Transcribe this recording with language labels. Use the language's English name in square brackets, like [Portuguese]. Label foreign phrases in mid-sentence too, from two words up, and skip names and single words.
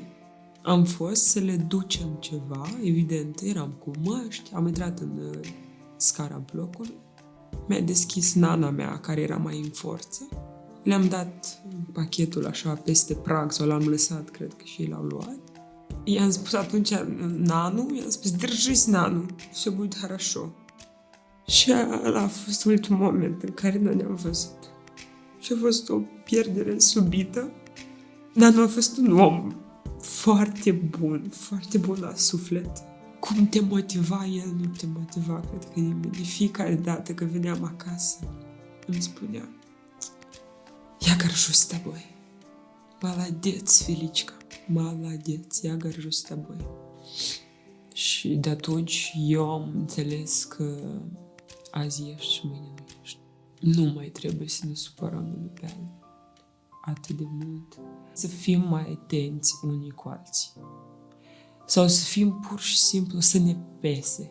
[Romanian] Am fost să le ducem ceva, evident, eram cu măști, am intrat în scara blocului. Mi-a deschis nana mea, care era mai în forță. Le-am dat pachetul așa peste prag sau l-am lăsat, cred că și ei l-au luat. I-am spus atunci Nanu, i-am spus, [Russian] держись, Nanu, все будет хорошо. [Romanian] Și ăla a fost ultimul moment în care noi ne-am văzut. Și a fost o pierdere subită. Nanu a fost un om foarte bun la suflet. Cum te motiva el, nu te motiva, cred că nimeni. De fiecare dată că veneam acasă, îmi spunea, [Russian] я горжусь тобой. Молодец, Феличка, молодец, я горжусь тобой. [Romanian] Și de atunci eu am înțeles că azi ești și mâine nu ești. Nu mai trebuie să ne supărăm unul pe altul atât de mult. Să fim mai atenți unii cu alții. Sau să fim pur și simplu să ne pese.